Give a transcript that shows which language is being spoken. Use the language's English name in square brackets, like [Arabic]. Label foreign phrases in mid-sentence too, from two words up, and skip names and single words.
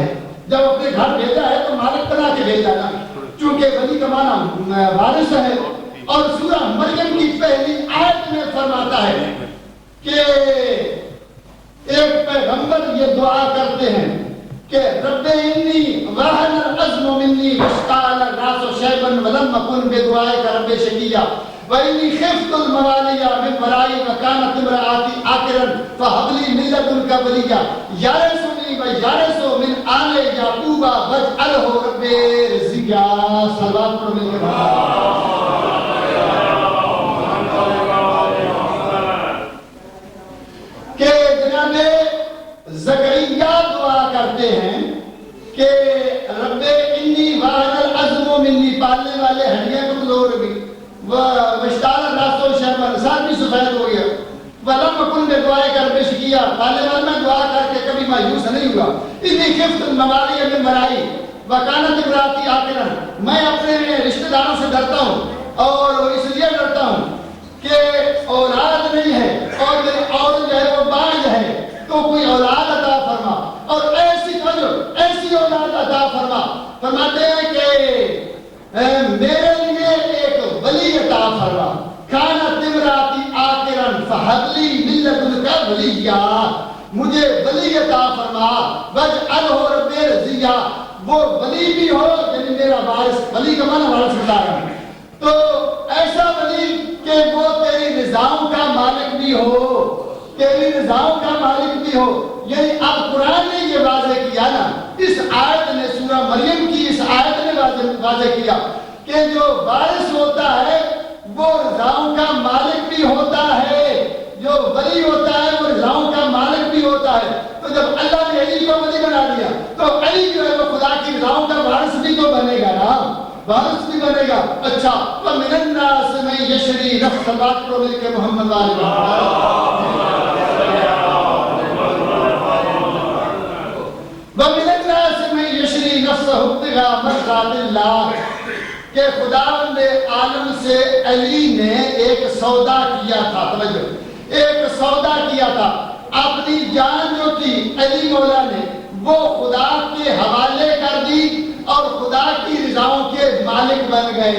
[Urdu] جب اپنے گھر بھیجا ہے تو مالک بنا کے بھیجا نا, چونکہ ولی کا معنی وارث ہے. اور سورہ مریم کی پہلی آیت میں فرماتا ہے کہ ایک پیغمبر یہ دعا کرتے ہیں کہ [Arabic] رب انی وہن العظم منی واشتعل الراس شیبا ولم اکن بدعائک رب شقیا وانی خفت الموالی من ورائی وکانت امرأتی عاقرا فہب لی من لدنک ولیا یرثنی ویرث من آل یعقوب واجعلہ رب رضیا. [Urdu] صلوات پڑھو مل کے. کہ جناب زکریا دعا کرتے ہیں کہ [Arabic] رب انی وہن العظم منی, [Urdu] پالنے والے ہڈیاں کمزور ہوئی, [Arabic] واشتعل الراس شیبا, [Urdu] سر بھی سفید ہو گیا, [Arabic] ولم اکن بدعائک رب شقیا, [Urdu] پالنے والے میں دعا کر کے کبھی مایوس نہیں ہوا. [Arabic] انی خفت الموالی من ورائی وکانت امرأتی عاقرا, [Urdu] میں اپنے رشتہ داروں سے ڈرتا ہوں اور اس لیے ڈرتا ہوں کہ اولاد نہیں ہے اور میری عورت جو ہے وہ باز ہے, تو کوئی اولاد عطا فرما, اور ایسی اولاد عطا فرما. فرماتے ہیں کہ میرے لیے ایک ولی عطا فرما. [Arabic] کانت امرأتی عاقرا فہب لی من لدنک ولیا, [Urdu] مجھے ولی عطا فرما. [Arabic] واجعلہ رب رضیا, [Urdu] وہ ولی بھی ہو یعنی میرا وارث. ولی کا معنی وارث بتا رہا ہوں. تو ایسا ولی کہ وہ تیری نظام کا مالک بھی ہو, تیری نظام کا مالک بھی ہو. یعنی اب قرآن نے یہ واضح کیا نا, اس آیت نے, سورہ مریم کی اس آیت نے واضح کیا کہ جو وارث ہوتا ہے وہ رضاؤں کا مالک بھی ہوتا ہے, جو ولی ہوتا ہے وہ رضاؤں کا مالک بھی ہوتا ہے. تو جب اللہ نے علی کو ولی بنا دیا تو علی جو ہے وہ خدا کی رضاؤں کا وارث بھی تو بنے گا نا, وارث بھی بنے گا. اچھا, [Arabic] وَمِنَ النَّاسِ مَن يَشْرِي نَفْسَهُ بَعْضَ مِلْكِ محمد وَمِنَ النَّاسِ مَن يَشْرِي نَفْسَهُ ابْتِغَاءَ مَرْضَاتِ اللَّهِ, [Urdu] کہ خداوند عالم سے علی نے ایک سودا کیا تھا. توجہ, ایک سودا کیا تھا. اپنی جان جو تھی علی مولا نے وہ خدا کے حوالے کر دی اور خدا کی رضاؤں کے مالک بن گئے.